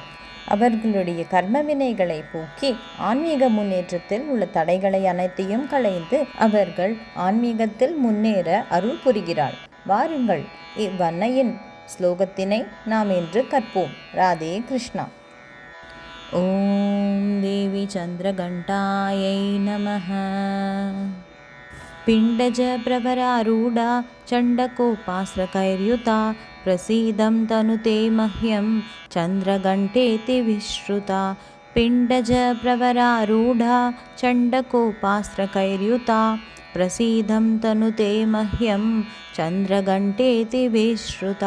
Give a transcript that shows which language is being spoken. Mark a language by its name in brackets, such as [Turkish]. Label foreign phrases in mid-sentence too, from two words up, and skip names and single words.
[Tamil] அவர்களுடைய கர்மவினைகளை போக்கி ஆன்மீக முன்னேற்றத்தில் உள்ள தடைகளை அனைத்தையும் களைந்து அவர்கள் ஆன்மீகத்தில் முன்னேற அருள் புரிகிறாள். வாருங்கள், இவ்வன்னையின் ஸ்லோகத்தினை நாம் இன்று கற்போம். [Sanskrit] राधे कृष्णा। ॐ देवि चन्द्रघण्टायै नमः. पिण्डज प्रवरारूढा चण्डकोपास्त्रकैर्युता प्रसीदं तनुते मह्यं चन्द्रघण्टेति विश्रुता. पिण्डज प्रवरारूढा चण्डकोपास्त्रकैर्युता प्रसीदं तनुते मह्यं चन्द्रघण्टेति विश्रुता.